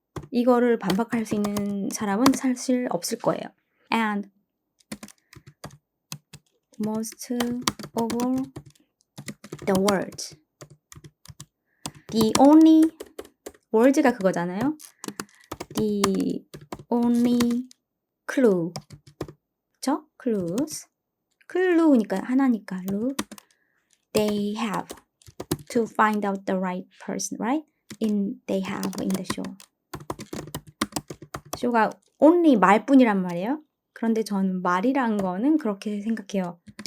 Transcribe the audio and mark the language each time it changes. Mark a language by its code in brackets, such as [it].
[ko] 이거를 반박할 수 있는 사람은 사실 없을 거예요. [en] And most of all, the words. The only words가 [ko] 그거잖아요. [en] The only clue. [ko] 그쵸? [en] clue니까 [ko] 하나니까 [en] clue. They have to find out the right person, right? They have in the show. [ko] 쇼가 only 말뿐이란 말이에요. 그런데 저는 말이란 거는 그렇게 생각해요.